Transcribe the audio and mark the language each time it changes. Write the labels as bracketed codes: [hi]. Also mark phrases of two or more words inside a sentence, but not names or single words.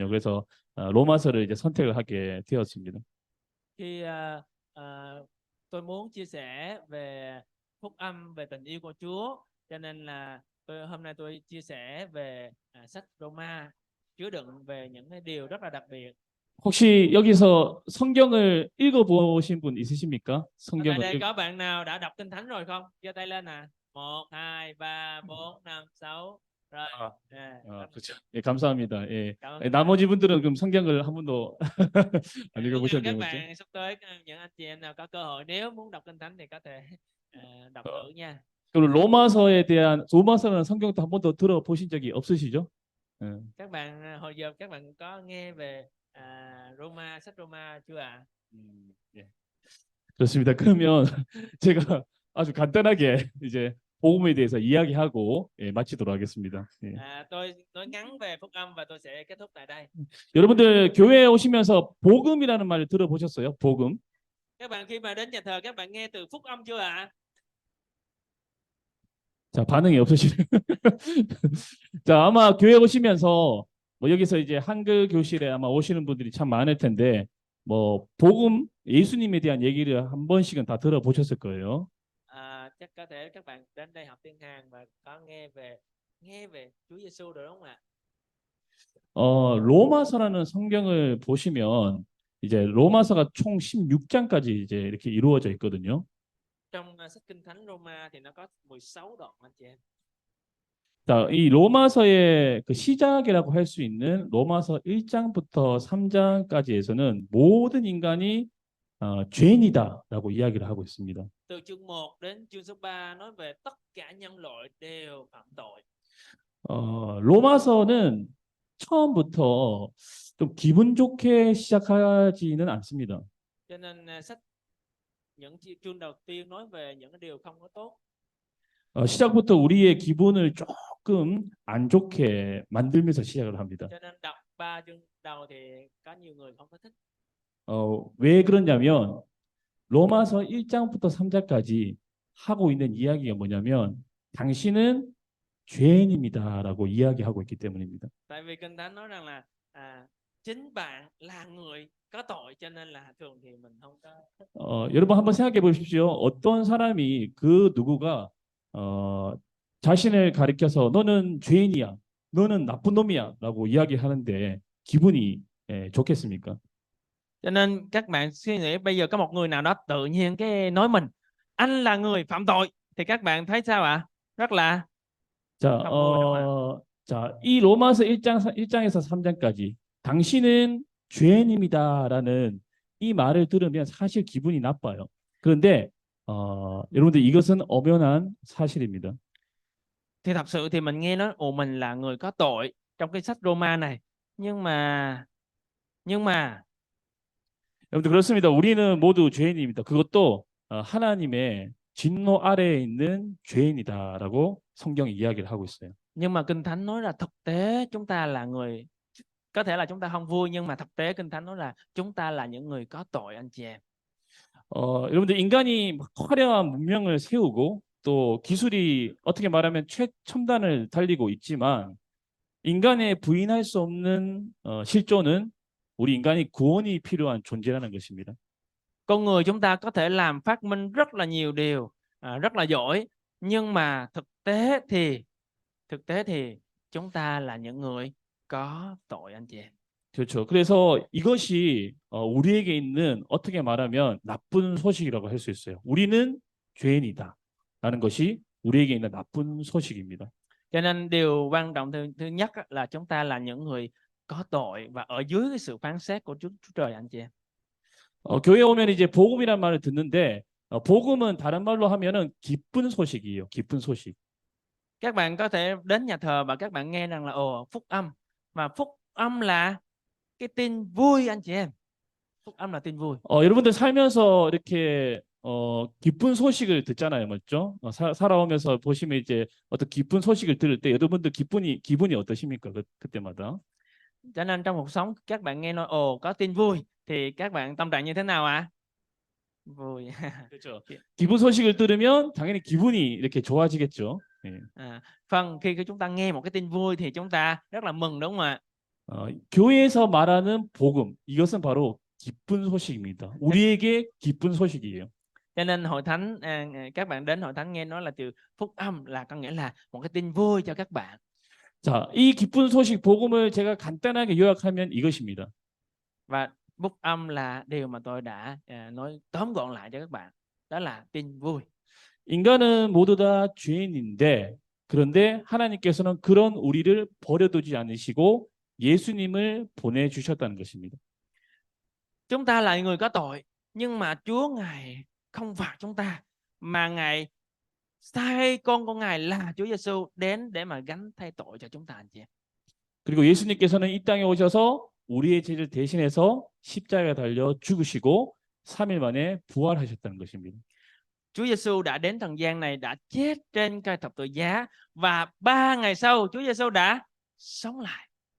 [ko] 그래서 로마서를 이제 선택을 하게 되었습니다. [vi] Khi tôi muốn chia sẻ về phúc âm, về tình yêu của Chúa, cho nên là hôm nay tôi chia sẻ về sách Roma, chứa đựng về những cái điều rất là đặc biệt. [ko] 혹시 여기서 성경을 읽어보신 분 있으십니까? [vi] Ở tại [ko] 성경을 [vi] đây có bạn nào đã đọc Kinh Thánh rồi không? Giơ tay lên nè. 1, 2, 3, 4, 5, 6. Rồi. [ko] 그렇죠. 예, 감사합니다. 예. [vi] Cảm ơn các bạn. [ko] 나머지 분들은 그럼 성경을 한 번도 안 [vi] Hy vọng các [ko] 읽어보셨네요, 그렇죠? [vi] bạn sắp tới, những anh chị em nào có cơ hội nếu muốn đọc Kinh Thánh thì có thể đọc thử nha. [ko] 그리고 로마서는 성경도 한 번도 들어보신 적이 없으시죠? 예. [vi] Các bạn hồi giờ các bạn có nghe về Roma, sách Roma chưa ạ? [ko] 예. 좋습니다. 그러면 제가 아주 간단하게 이제 복음에 대해서 이야기하고 마치도록 하겠습니다. 예. [vi] Tôi nói ngắn về phúc âm và tôi sẽ kết thúc tại đây. [ko] 여러분들 교회에 오시면서 복음이라는 말을 들어보셨어요? 복음. [vi] Các bạn khi mà đến nhà thờ các bạn nghe từ phúc âm chưa ạ? [ko] 자, 반응이 없으시네요. 자, 아마 교회 오시면서 뭐 여기서 이제 한글 교실에 아마 오시는 분들이 참 많을 텐데 뭐 복음 예수님에 대한 얘기를 한 번씩은 다 들어보셨을 거예요. [vi] Chắc có thể các bạn đến đây học tiếng Hàn và có nghe về Chúa Giêsu rồi đúng không ạ? [ko] 로마서라는 성경을 보시면 이제 로마서가 총 16장까지 이제 이렇게 이루어져 있거든요. [vi] Trong sách Kinh Thánh Roma thì nó có 16 đoạn anh chị em. [ko] 자, 이 로마서의 그 시작이라고 할 수 있는 로마서 1장부터 3장까지에서는 모든 인간이 죄인이다라고 이야기를 하고 있습니다. [vi] Từ chương 1 đến chương số 3 nói về tất cả nhân loại đều phạm tội. [ko] 로마서는 처음부터 좀 기분 좋게 시작하지는 않습니다. [vi] Cho nên sách những chương đầu tiên nói về những cái điều không có tốt. [ko] 시작부터 우리의 기분을 조금 안 좋게 만들면서 시작을 합니다. [vi] Cho nên đọc 3 chương đầu thì có nhiều người không có thích. [ko] 왜 그러냐면 로마서 1장부터 3장까지 하고 있는 이야기가 뭐냐면 당신은 죄인입니다라고 이야기하고 있기 때문입니다. [vi] Tại vì Kinh Thánh nói rằng là chính bạn là người có tội cho nên là thường thì mình không có thích. [ko] 여러분 한번 생각해 보십시오. 어떤 사람이 그 누구가 자신을 가리켜서 너는 죄인이야, 너는 나쁜 놈이야라고 이야기하는데 기분이 좋겠습니까? [vi] Cho nên các bạn suy nghĩ bây giờ có một người nào đó tự nhiên cái nói mình anh là người phạm tội thì các bạn thấy sao ạ? Rất là [ko] 자, [vi] không vui đúng không ạ? [ko] 이 로마서 1장에서 3장까지 당신은 죄인입니다라는 이 말을 들으면 사실 기분이 나빠요. 그런데 여러분들 이것은 엄연한 사실입니다. [vi] Thì thật sự thì mình nghe nói ồ mình là người có tội trong cái sách Roma này nhưng mà [ko] 여러분들 그렇습니다. 우리는 모두 죄인입니다. 그것도 하나님의 진노 아래에 있는 죄인이다라고 성경이 이야기를 하고 있어요. [vi] nhưng mà Kinh Thánh nói là thực tế chúng ta là người có thể là chúng ta không vui nhưng mà thực tế Kinh Thánh nói là chúng ta là những người có tội anh chị em. [ko] 여러분들 인간이 막 화려한 문명을 세우고 또 기술이 어떻게 말하면 최첨단을 달리고 있지만 인간의 부인할 수 없는 실존은 우리 인간이 구원이 필요한 존재라는 것입니다. [vi] Con người chúng ta có thể làm phát minh rất là nhiều điều rất là giỏi nhưng mà thực tế thì chúng ta là những người có tội anh chị em. [ko] 그렇죠. 그래서 이것이 우리에게 있는 어떻게 말하면 나쁜 소식이라고 할 수 있어요. 우리는 죄인이다라는 것이 우리에게 있는 나쁜 소식입니다. [vi] Cho nên điều quan trọng thứ nhất là chúng ta là những người có tội và ở dưới cái sự phán xét của Chúa Trời anh chị em. [ko] 교회 오면 이제 복음이란 말을 듣는데 복음은 다른 말로 하면은 기쁜 소식이에요. 기쁜 소식. [vi] Các bạn có thể đến nhà thờ và các bạn nghe rằng là phúc âm và phúc âm là cái tin vui anh chị em. Phúc âm là tin vui. [ko] 여러분들 살면서 이렇게 기쁜 소식을 듣잖아요, 맞죠? 살아오면서 보시면 이제 어떤 기쁜 소식을 들을 때 여러분들 기분이 어떠십니까? 그때마다? [vi] Cho nên trong cuộc sống các bạn nghe nói có tin vui thì các bạn tâm trạng như thế nào ạ? Vui. [ko] 그렇죠. 기쁜 소식을 들으면 당연히 기분이 이렇게 좋아지겠죠. 예. [vi] Phần khi chúng ta nghe một cái tin vui thì chúng ta rất là mừng đúng không ạ? [ko] 교회에서 말하는 복음 이것은 바로 기쁜 소식입니다. 우리에게 기쁜 소식이에요. [vi] Cho nên hội thánh các bạn đến hội thánh nghe nói là từ phúc âm là có nghĩa là một cái tin vui cho các bạn. [ko] 자, 이 기쁜 소식 복음을 제가 간단하게 요약하면 이것입니다. [vi] Và phúc âm là điều mà tôi đã nói tóm gọn lại cho các bạn. Đó là tin vui. [ko] 인간은 모두 다 죄인인데 그런데 하나님께서는 그런 우리를 버려두지 않으시고 예수님을 보내주셨다는 것입니다. [vi] Chúng ta là người có tội nhưng mà Chúa Ngài không phạt chúng ta mà Ngài sai con Ngài là Chúa Giêsu đến để mà gánh thay tội cho chúng ta anh chị em. [ko] 그리고 예수님께서는 이 땅에 오셔서 우리의 죄를 대신해서 십자가에 달려 죽으시고 3일 만에 부활하셨다는 것입니다. [vi] Chúa Giêsu đã đến trần gian này đã chết trên cây thập tự giá và 3 ngày sau Chúa Giêsu đã sống lại.